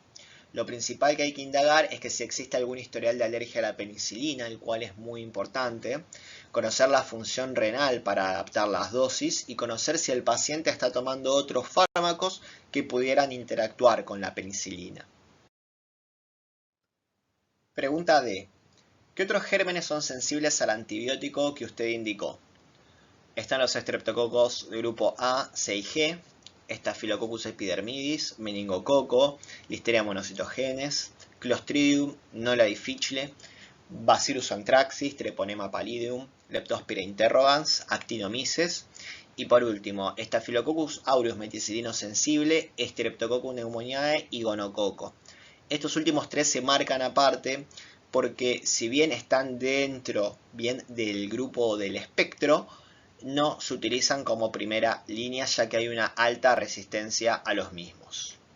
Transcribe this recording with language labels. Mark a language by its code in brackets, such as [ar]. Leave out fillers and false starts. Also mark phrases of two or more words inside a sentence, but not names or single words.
[es] Lo principal que hay que indagar es que si existe algún historial de alergia a la penicilina, el cual es muy importante, conocer la función renal para adaptar las dosis y conocer si el paciente está tomando otros fármacos que pudieran interactuar con la penicilina. Pregunta D. ¿Qué otros gérmenes son sensibles al antibiótico que usted indicó? Están los estreptococos de grupo A, C y G, Staphylococcus epidermidis, meningococo, Listeria monocytogenes, Clostridium nola difficile, Bacillus anthracis, Treponema pallidum, Leptospira interrogans, Actinomyces y por último Staphylococcus aureus meticilino sensible, Streptococcus pneumoniae y gonococo. Estos últimos tres se marcan aparte porque si bien están dentro del grupo del espectro, no se utilizan como primera línea ya que hay una alta resistencia a los mismos.